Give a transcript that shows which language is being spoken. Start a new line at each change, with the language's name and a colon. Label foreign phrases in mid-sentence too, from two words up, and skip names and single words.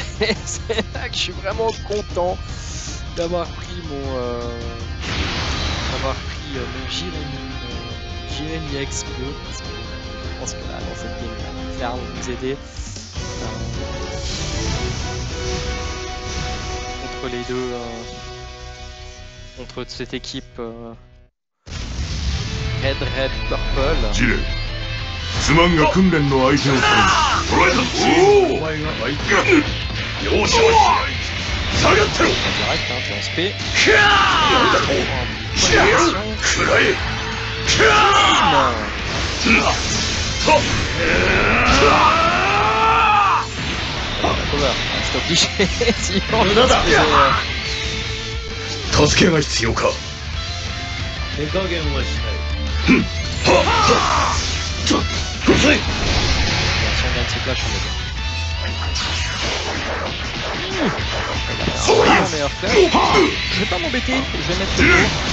French: C'est là que je suis vraiment content d'avoir pris mon Jireni X bleu, parce que je pense que là dans cette game il va clairement nous aider contre les deux, contre cette équipe Red Purple.
Japanese: ズマンが訓練の相手を取る。捕らえた。おお。お前が相手。容赦はしない。下がってろ。キャー。くらえ。キャー。助けが必要か。手加減はしない。
French: Si on gagne ces clashs, on est bien. Un meilleur clash. Je vais pas m'embêter, je vais mettre le tour.